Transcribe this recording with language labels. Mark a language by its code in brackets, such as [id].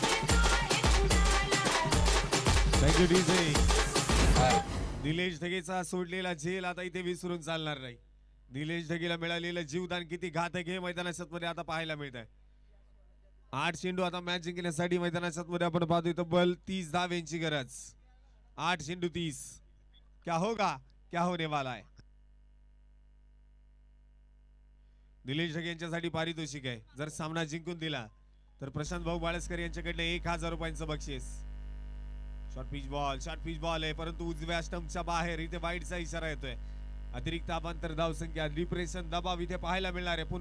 [mr] Thank you DJ. Nilesh ढगेचा सोडलेला झेल आता इथे विसरून चालणार नाही. निलेश ढगेला मिळालेलं जीवदान किती घातक हे मैदानात मध्ये आता पाहायला मिळत आहे. 8 चेंडू आता मॅच जिंकण्यासाठी मैदानात मध्ये आपण पाहतोय तब्बल 30 धाव्यांची गरज. 8 चेंडू 30. [hi] क्या होगा क्या होने वाला है. [mr] निलेश ढगे यांच्यासाठी पारितोषिक आहे. जर सामना जिंकून दिला तर प्रशांत भाऊ बाळस्कर यांच्याकडनं 1000 रुपयांचं बक्षीस. शॉर्ट पिच बॉल आहे परंतु उजव्या स्टंपच्या बाहेर. इथे वाईडचा इशारा येतोय. अतिरिक्त अभांतर धाव संख्या डिप्रेशन दबाव इथे पाहायला मिळणार आहे.